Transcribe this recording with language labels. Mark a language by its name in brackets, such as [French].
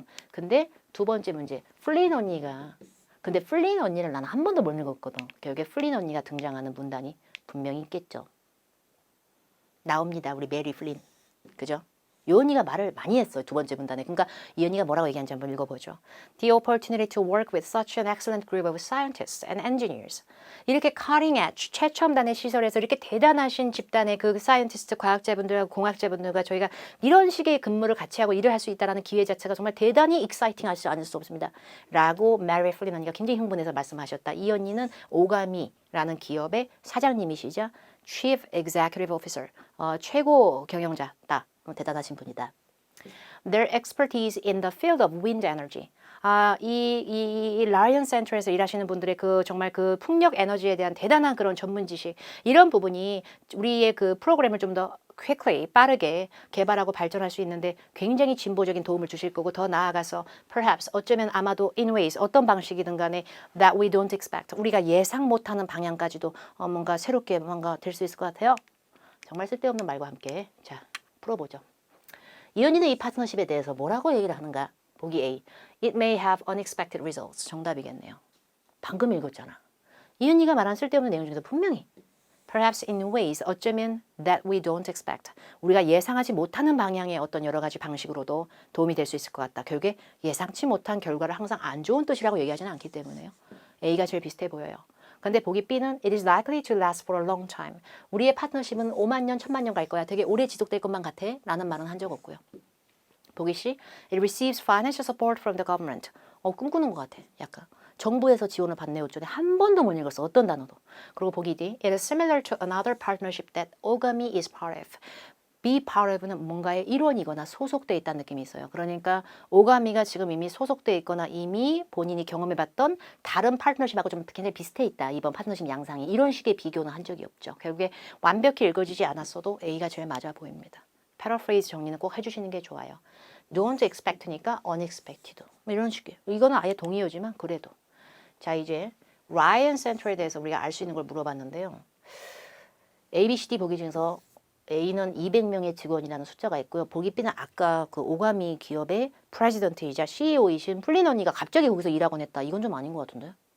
[Korean] 근데 두 번째 문제 플린 언니가 근데 플린 언니를 나는 한 번도 못 읽었거든. 여기에 플린 언니가 등장하는 문단이 분명히 있겠죠. 나옵니다. 우리 메리 플린. 그죠? 이 언니가 말을 많이 했어요. 두 번째 문단에. 그러니까 이 언니가 뭐라고 얘기하는지 한번 읽어보죠. [English] The opportunity to work with such an excellent group of scientists and engineers. [Korean] 이렇게 cutting edge, 최첨단의 시설에서 이렇게 대단하신 집단의 그 사이언티스트, 과학자분들과 공학자분들과 저희가 이런 식의 근무를 같이 하고 일을 할 수 있다는 기회 자체가 정말 대단히 익사이팅하지 않을 수 없습니다. 라고 메리 플린 언니가 굉장히 흥분해서 말씀하셨다. 이 언니는 오가미라는 기업의 사장님이시자 Chief Executive Officer, 최고 경영자다. 대단하신 분이다. [English] Their expertise in the field of wind energy. [Korean] 이 라이언 센터에서 일하시는 분들의 그 정말 그 풍력 에너지에 대한 대단한 그런 전문 지식 이런 부분이 우리의 그 프로그램을 좀 더 quickly 빠르게 개발하고 발전할 수 있는데 굉장히 진보적인 도움을 주실 거고 더 나아가서 perhaps 어쩌면 아마도 in ways 어떤 방식이든 간에 [English] that we don't expect [Korean] 우리가 예상 못하는 방향까지도 뭔가 새롭게 뭔가 될 수 있을 것 같아요. 정말 쓸데없는 말과 함께 자 풀어보죠. 이언니는 이 파트너십에 대해서 뭐라고 얘기를 하는가? 보기 A. [English] It may have unexpected results. [Korean] 정답이겠네요. 방금 읽었잖아. 이언니가 말한 쓸데없는 내용 중에서 분명히 [English] Perhaps in ways [Korean] 어쩌면 [English] that we don't expect. [Korean] 우리가 예상하지 못하는 방향의 어떤 여러 가지 방식으로도 도움이 될 수 있을 것 같다. 결국에 예상치 못한 결과를 항상 안 좋은 뜻이라고 얘기하지는 않기 때문에요. A가 제일 비슷해 보여요. 근데 보기 B는 [English] It is likely to last for a long time. [Korean] 우리의 파트너십은 5만 년, 1000만 년 갈 거야. 되게 오래 지속될 것만 같아. 라는 말은 한 적 없고요. 보기 C. [English] It receives financial support from the government. [Korean] 꿈꾸는 것 같아. 약간. 정부에서 지원을 받네요. 어쩌네. 한 번도 못 읽었어. 어떤 단어도. 그리고 보기 D. [English] It is similar to another partnership that Ogami is part of. [Korean] be part of는 뭔가의 일원이거나 소속돼 있다는 느낌이 있어요. 그러니까 오가미가 지금 이미 소속돼 있거나 이미 본인이 경험해봤던 다른 파트너십하고 좀 굉장히 비슷해 있다. 이번 파트너십 양상이. 이런 식의 비교는 한 적이 없죠. 결국에 완벽히 읽어지지 않았어도 A가 제일 맞아 보입니다. 패러프레이즈 정리는 꼭 해주시는 게 좋아요. [English] don't expect니까 unexpected. [Korean] 이런 식이에요. 이거는 아예 동의어지만 그래도. 자 이제 라이언 센터에 대해서 우리가 알 수 있는 걸 물어봤는데요. A, B, C, D 보기 중에서 A는 200명의 직원이라는 숫자가 있고요. 보기 B는 아까 그 오가미 기업의 프레지던트이자 CEO이신 플린 언니가 갑자기 거기서 일하곤 했다. 이건 좀 아닌 것 같은데.